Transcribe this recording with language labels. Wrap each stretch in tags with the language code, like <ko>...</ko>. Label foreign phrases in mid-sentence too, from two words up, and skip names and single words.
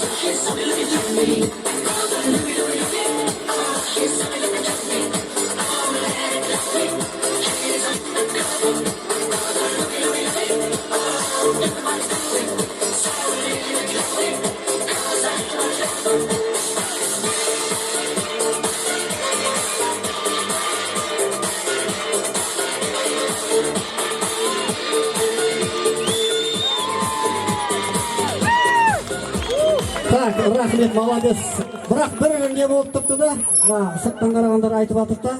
<en>Oh, she's only looking at me. Brother, oh, she's only looking at me. Oh, let it be. She's undercover. Brother, oh, get my feeling. Sorry, cause I'm your lover.</en> <kk>Так, рахмет, молодец. Бірақ бір не болып тұрды да, сырттан қарағандар айтып жатыр да.</kk>